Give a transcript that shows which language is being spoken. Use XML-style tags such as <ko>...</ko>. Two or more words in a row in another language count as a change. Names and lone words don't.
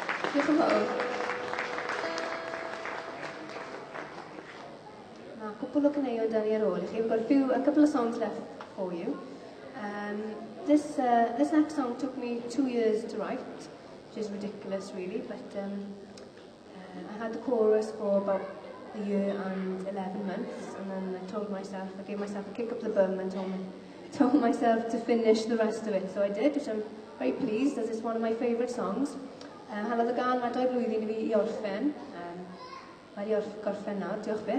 <cy>Diolch yn fawr. Mae cwpl o gyneuon dan ni ar ôl i chi.</cy> <en>We've got a couple of songs left for you. This next song took me 2 years to write, which is ridiculous really, but I had the chorus for about a year and 11 months, and then I gave myself a kick up the bum and told myself to finish the rest of it. So I did, which I'm very pleased, as it's one of my favourite songs.</en> <cy>Halodd y gan mae 2 blwyddyn i fi i orffen. Mae di gorffen nawr, diolch byth.</cy>